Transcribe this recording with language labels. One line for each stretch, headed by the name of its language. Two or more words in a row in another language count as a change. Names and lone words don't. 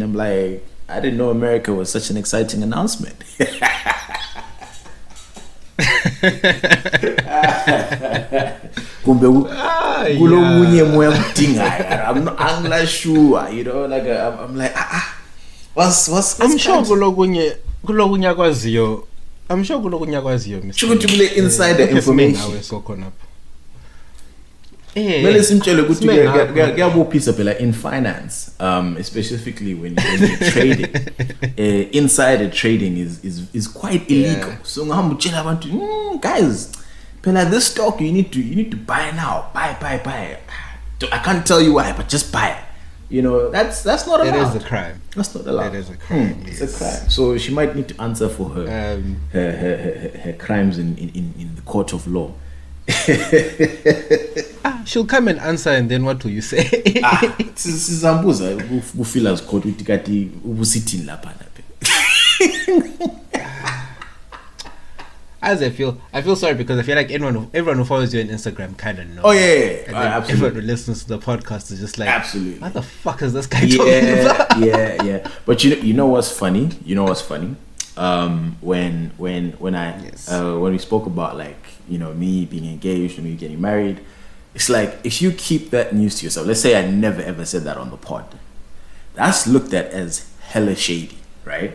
English: I'm like, I didn't know America was such an exciting announcement. I'm not sure, you know, like I'm like what's I'm sure
North Ndebele: kulokunye kwaziyo.
English: I'm sure
North Ndebele: kulokunye kwaziyo,
English: Mr. Insider information. Well,
North Ndebele: simchele ukuthi kuyabopisa phela
English: in finance, specifically when you're trading. Insider trading is quite illegal.
North Ndebele: So ngihamba utshela abantu,
English: guys, phela this stock you need to buy now. Buy. I can't tell you why, but just buy it. You know, that's not allowed. It is a crime. That's not allowed. It is a crime. It's a crime. So she might need to answer for her crimes in the court of law. She'll come and answer, and then what will you say?
North Ndebele: Sizambuza ufila court ukuthi kati ubusithini lapha lapha.
English: As I feel sorry, because I feel like everyone who follows you on Instagram kind of knows. Oh yeah. Absolutely. Everyone who listens to the podcast is just like, absolutely, what the fuck is this guy talking about? Yeah. But you know what's funny? When we spoke about, like, you know, me being engaged and me getting married, it's like, if you keep that news to yourself, let's say I never ever said that on the pod, that's looked at as hella shady, right?